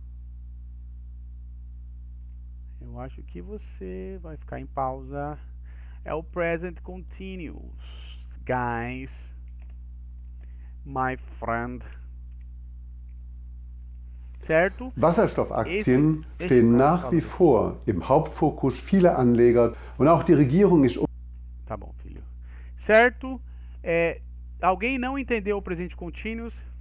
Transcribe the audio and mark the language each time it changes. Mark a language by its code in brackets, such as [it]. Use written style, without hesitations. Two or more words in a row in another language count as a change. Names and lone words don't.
[pt] Eu acho que você vai ficar em pausa. É o [en] present continuous. Guys, my friend. [pt] Certo? [de] Wasserstoffaktien stehen nach wie vor im Hauptfokus vieler Anleger und auch die Regierung ist... [pt] Tá bom, filho. Certo? Alguém não entendeu o presente continuous?